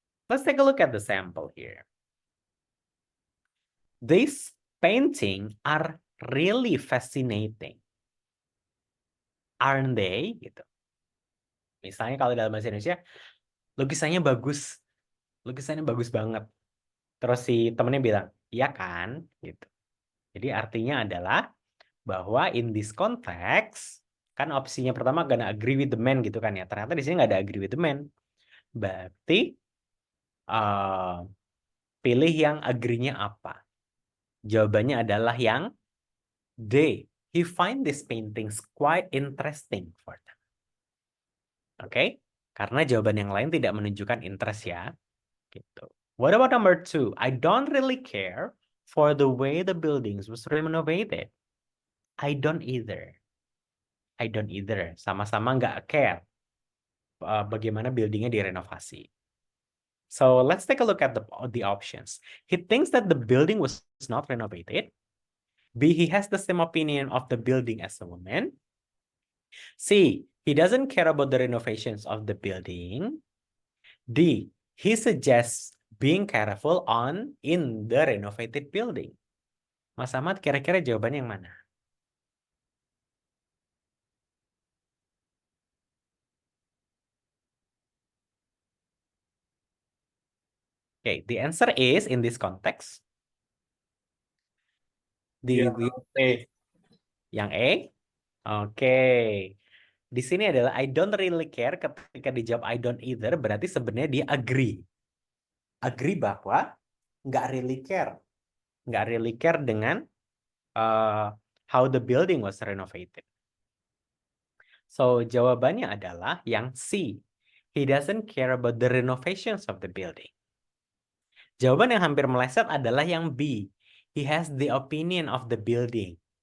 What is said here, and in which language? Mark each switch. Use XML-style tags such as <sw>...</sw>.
<en>Let's take a look at the sample here. These paintings are really fascinating. Aren't they?</en> <id>Gitu. Misalnya kalau dalam bahasa Indonesia, lukisannya bagus. Lukisannya bagus banget. Terus si temennya bilang, iya kan? Gitu. Jadi artinya adalah bahwa</id> <en>in this context,</en> <id>kan opsinya pertama</id> <en>gonna agree with the man</en> <id>gitu kan ya. Ternyata di sini nggak ada agree with the man. Berarti pilih yang agree-nya apa. Jawabannya adalah yang D.</id> <en>He find these paintings quite interesting for them.</en> <id>Oke? Karena jawaban yang lain tidak menunjukkan interest ya. Gitu.</id> <en>What about number 2? I don't really care for the way the buildings was renovated. I don't either. I don't either.</en> <id>Sama-sama nggak care bagaimana buildingnya direnovasi.</id> <en>So let's take a look at the options. He thinks that the building was not renovated. B, he has the same opinion of the building as a woman. C, he doesn't care about the renovations of the building. D, he suggests being careful in the renovated building.</en> <id>Mas Ahmad, kira-kira jawabannya yang mana?</id> <en>Okay, the answer is in this context.</en> <id>Yang A. Oke. Di sini adalah</id> <en>I don't really care.</en> <id>Ketika dijawab</id> <en>I don't either,</en> <id>berarti sebenarnya dia agree. Agree bahwa nggak really care.</id> <en>Nggak really care dengan how the building was renovated.</en> <id>So, jawabannya adalah yang C.</id> <en>He doesn't care about the renovations of the building.</en> <id>Jawaban yang hampir meleset adalah yang B.</id> <en>He has the opinion of the building.</en>